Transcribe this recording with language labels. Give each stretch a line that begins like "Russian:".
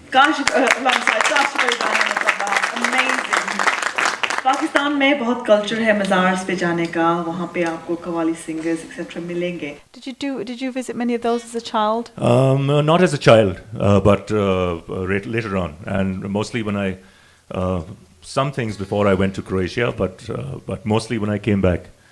English: Kashif alongside Kashif Ali Dani, amazing.
Hindi: Pakistan में बहुत culture है मज़ार्स पे जाने का, वहाँ पे आपको कव्वाली सिंगर्स एक्सेट्रा मिलेंगे.
English: Did you visit many of those as a child? Not as a child, but later on, and mostly when I some things before I went to Croatia, but mostly when I came back.